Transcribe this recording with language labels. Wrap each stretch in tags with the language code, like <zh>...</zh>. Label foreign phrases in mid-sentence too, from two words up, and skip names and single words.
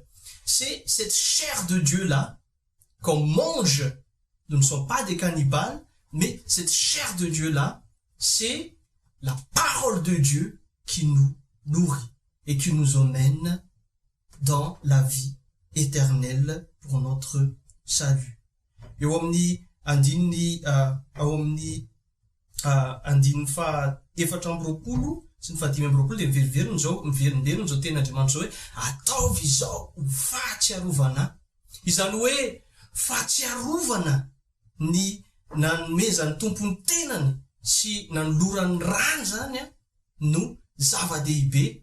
<fr>C'est cette chair de Dieu-là qu'on mange. Nous ne sommes pas des cannibales, mais cette chair de Dieu-là, c'est la parole de Dieu qui nous nourrit et qui nous emmène dans la vie éternelle pour notre salut.</fr> <mg>Eo amin'ny andiny andiny fa efatra amby roapolo sy ny fahadimy amby roapolo de miverimberiny zao tenin'Andriamanitra zao hoe ataovy izao ho fahatsiarovana. Izany hoe fahatsiarovana ny nanome zany tompony tenany sy nanolorany rany zany no zava-dehibe.</mg>